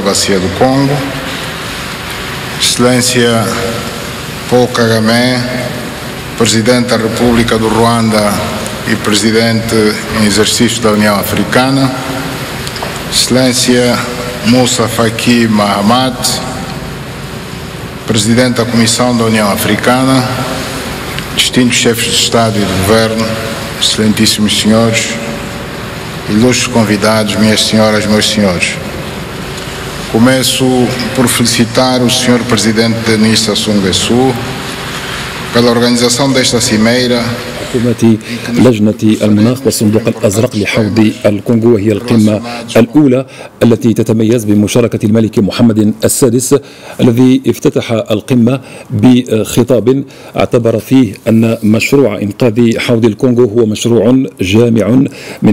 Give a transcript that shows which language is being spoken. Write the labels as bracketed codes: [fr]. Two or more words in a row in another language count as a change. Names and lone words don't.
[pt] Bacia do Congo, Excelência Paul Kagame, Presidente da República do Ruanda e Presidente em exercício da União Africana, Excelência Moussa Faki Mahamat, Presidente da Comissão da União Africana, distintos chefes de Estado e de Governo, excelentíssimos senhores, ilustres convidados, minhas senhoras, meus senhores. Começo por felicitar o Sr. Presidente Denis Sassou Nguesso pela organização desta cimeira [ar] تحكمات لجنة المناخ والصندوق الأزرق لحوض الكونغو، وهي القمة الأولى التي تتميز بمشاركة الملك محمد السادس، الذي افتتح القمة بخطاب اعتبر فيه أن مشروع إنقاذ حوض الكونغو هو مشروع جامع من